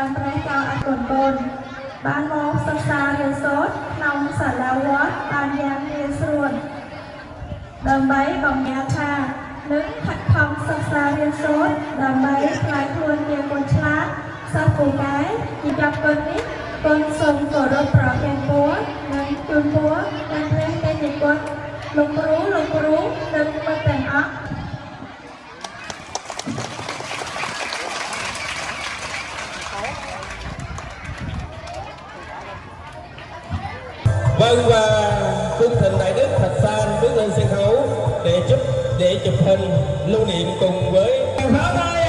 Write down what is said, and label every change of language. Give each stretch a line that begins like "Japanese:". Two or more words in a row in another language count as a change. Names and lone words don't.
Khmer: ព្រះចៅឲ្យកូនបានមកសិក្សារៀនសូត្រក្នុងសាលាវត្តបានយ៉ាងងាយស្រួលដើម្បីបង្ហាញថានឹងខិតខំសិក្សារៀនសូត្រដើម្បីខ្លាយខ្លួនជាកូនឆ្លាតសិស្សពូកែជាចាប់កូននេះកូនសូមគោរពប្រទានពរនិងជូនពរដល់ព្រះតេជគុណលោកគ្រូនិងមិត្តទាំងអស់
Vietnamese: Vâng, và Phương Thịnh Đại Đức Thạch San bước lên sân khấu để chụp hình lưu niệm cùng với